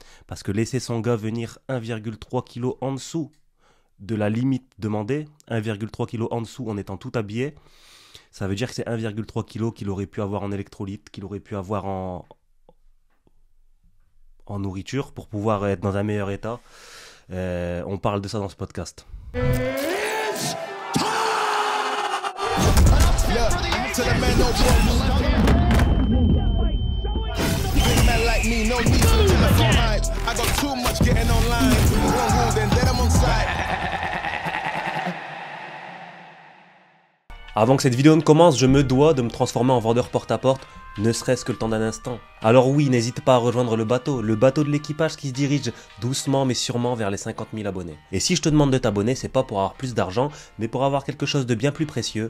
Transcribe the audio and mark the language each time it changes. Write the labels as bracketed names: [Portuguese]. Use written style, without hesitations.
[French] Parce que laisser son gars venir 1,3 kg en dessous de la limite demandée, 1,3 kg en dessous en étant tout habillé, ça veut dire que c'est 1,3 kg qu'il aurait pu avoir en électrolytes, qu'il aurait pu avoir en nourriture pour pouvoir être dans un meilleur état. On parle de ça dans ce podcast. [English] To the man, no big man like me, no need for the telephone hype. I got too much getting online. One rule, then let them on side. [French] Avant que cette vidéo ne commence, je me dois de me transformer en vendeur porte-à-porte, ne serait-ce que le temps d'un instant. Alors oui, n'hésite pas à rejoindre le bateau de l'équipage qui se dirige doucement mais sûrement vers les 50 000 abonnés. Et si je te demande de t'abonner, c'est pas pour avoir plus d'argent, mais pour avoir quelque chose de bien plus précieux.